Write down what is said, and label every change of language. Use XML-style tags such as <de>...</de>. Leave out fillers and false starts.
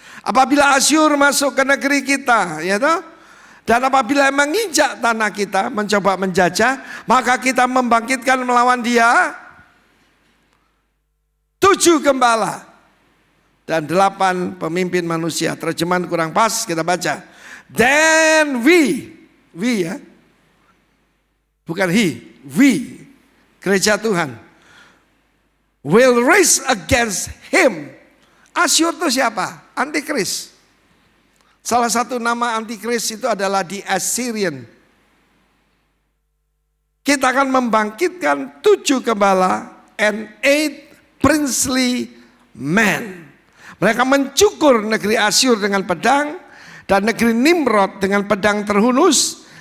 <id>Apabila Asyur masuk ke negeri kita, ya toh? Dan apabila menginjak tanah kita, mencoba menjajah, maka kita membangkitkan melawan dia 7 gembala dan 8 pemimpin manusia. Terjemahan kurang pas, kita baca.</id> <en>Then we</en> <id>ya, bukan</id> <en>we,</en> <id>gereja Tuhan,</id> <en>will raise against him.</en> <id>Asyur itu siapa? Antikris. Salah satu nama antikris itu adalah the Assyrian. Kita akan membangkitkan 7 gembala</id> <en>and 8 princely men.</en> <id>Mereka mencukur negeri Asyur dengan pedang dan negeri Nimrod dengan pedang terhunus.</id>